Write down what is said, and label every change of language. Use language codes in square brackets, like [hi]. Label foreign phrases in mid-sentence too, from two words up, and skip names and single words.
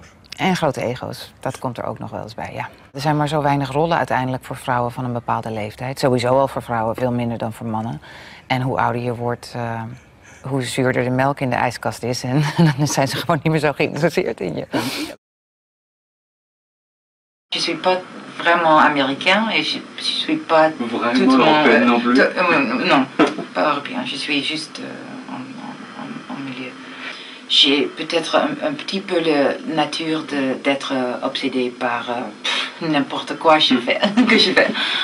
[nl] En grote ego's, dat komt er ook nog wel eens bij, ja. Er zijn maar zo weinig rollen uiteindelijk voor vrouwen van een bepaalde leeftijd. Sowieso al voor vrouwen, veel minder dan voor mannen. En hoe ouder je wordt, hoe zuurder de melk in de ijskast is. En dan zijn ze gewoon niet meer zo geïnteresseerd in je. [fr] Je suis pas vraiment américain et je suis pas vraiment européenne non plus. Non, pas européen. Je suis juste en milieu. J'ai peut-être un petit peu la nature d'être obsédée par n'importe quoi que je fais.